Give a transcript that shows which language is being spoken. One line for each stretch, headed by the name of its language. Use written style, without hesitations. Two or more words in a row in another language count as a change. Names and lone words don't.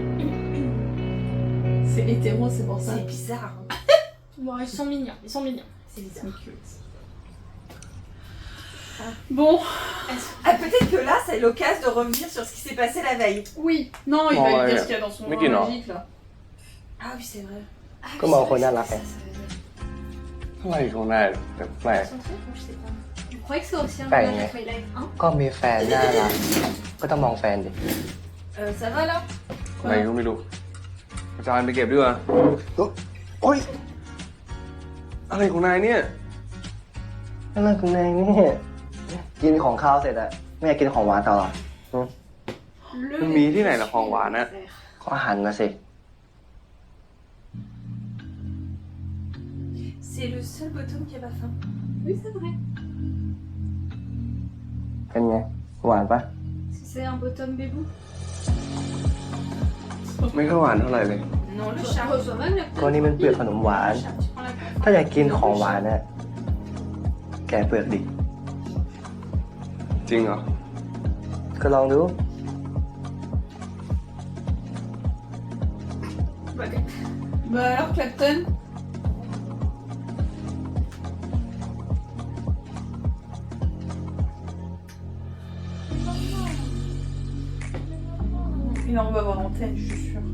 French: C'est hétéro, c'est pour ça. C'est bizarre. Hein. Bon, ils sont mignons, ils sont mignons. C'est bizarre. Bon. Ah, peut-être que là, c'est l'occasion de revenir sur ce qui s'est passé la veille. Oui. Non, il va Ouais. lui dire ce qu'il y a dans son Mais bras dis non. magique là. Ah oui, c'est vrai. Ah,
Thai: ก็มองคนน่ารักไง อะไรของนายแปลก
French: Son truc, je sais pas. Vous croyez que c'est aussi un Bah, hommage à ouais. Twilight 1?
Thai: ก็มีแฟนน่ารัก ก็ต้องมองแฟนดิ
French: Ça va là
Thai: อะไรก็ไม่รู้ อาจารย์ไปเก็บดีกว่าโอ๊ย อะไรของนายเนี่ย อะไรคุณนายเนี่ยกินของข้าวเสร็จอะไม่อยากกินของหวานต่อหรอ มันมีที่ไหนล่ะของหวานนะ ก็อาหารนะสิ
French: C'est le seul bottom qui a pas faim. Oui, c'est vrai.
Thai: เป็นไง หวานปะ
French: C'est un bottom bébou.
Thai: ไม่ค่อยหวานเท่าไหร่เลย
French: Non, le Je chat. reçois même la
Thai: ก็นี่มันเปลือกขนมหวาน
French: Tu prends la peau.
Thai: ถ้าอยากกินของหวานเนี่ยแกะเปลือกดิ จริงเหรอ ก็ลองดู
French: Bah alors, Clapton? Et là, on va voir l'antenne, je suis sûre.